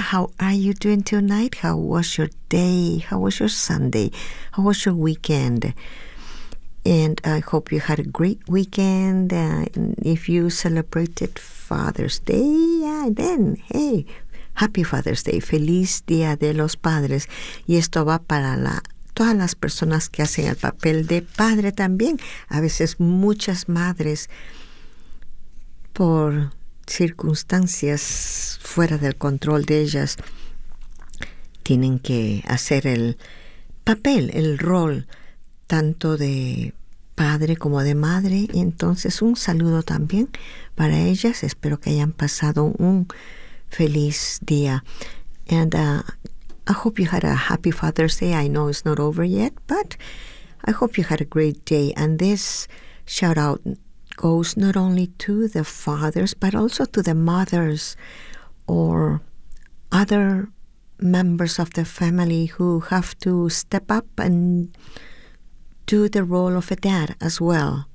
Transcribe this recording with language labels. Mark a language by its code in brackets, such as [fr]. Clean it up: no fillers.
[en] How are you doing tonight? How was your day? How was your Sunday? How was your weekend? And I hope you had a great weekend. And if you celebrated Father's Day, yeah, then, hey, happy Father's Day. [es] Feliz Día de los Padres. Y esto va para la todas las personas que hacen el papel de padre también. A veces muchas madres, por circunstancias fuera del control de ellas, tienen que hacer el papel, el rol, tanto de padre como de madre. Y entonces un saludo también para ellas. Espero que hayan pasado un feliz día. [en] And I hope you had a happy Father's Day. I know it's not over yet, but I hope you had a great day. And this shout out goes not only to the fathers, but also to the mothers or other members of the family who have to step up and do the role of a dad as well.